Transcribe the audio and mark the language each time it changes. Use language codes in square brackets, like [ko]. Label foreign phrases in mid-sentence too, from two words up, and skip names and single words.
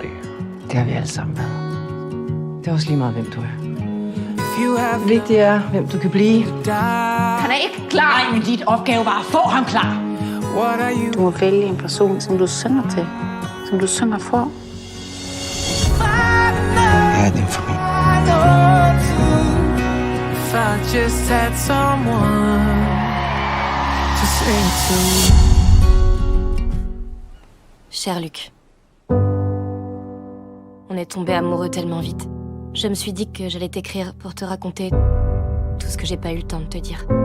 [da] Det har vi alle sammen været. Det er også lige meget, hvem du er. Det vigtige er, hvem du kan blive. Han er ikke klar. Nej, men dit opgave var at få ham klar. Du må vælge en person, som du synger til. Som du synger for. Jeg er din familie. [fr] Cher Luc, on est tombés amoureux tellement vite. Je me suis dit que j'allais t'écrire pour te raconter tout ce que j'ai pas eu le temps de te dire.